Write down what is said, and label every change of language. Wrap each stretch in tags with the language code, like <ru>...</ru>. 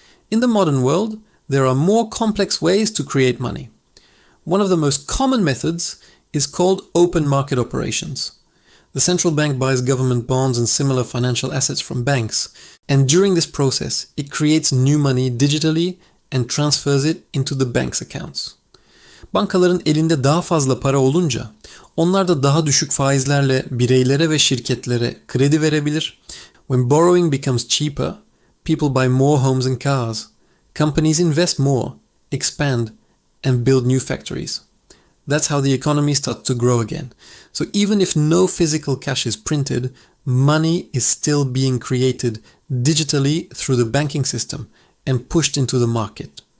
<en>In the modern world, there are more complex ways to create money. One of the most common methods is called open market operations. The central bank buys government bonds and similar financial assets from banks, and during this process, it creates new money digitally and transfers it into the bank's accounts.</en> <tr>Bankaların elinde daha fazla para olunca, onlar da daha düşük faizlerle bireylere ve şirketlere kredi verebilir.</tr> <en>When borrowing becomes cheaper, people buy more homes and cars. Companies invest more, expand, and build new factories. That's how the economy starts to grow again. So even if no physical cash is printed, money is still being created digitally through the banking system and pushed into the market.</en>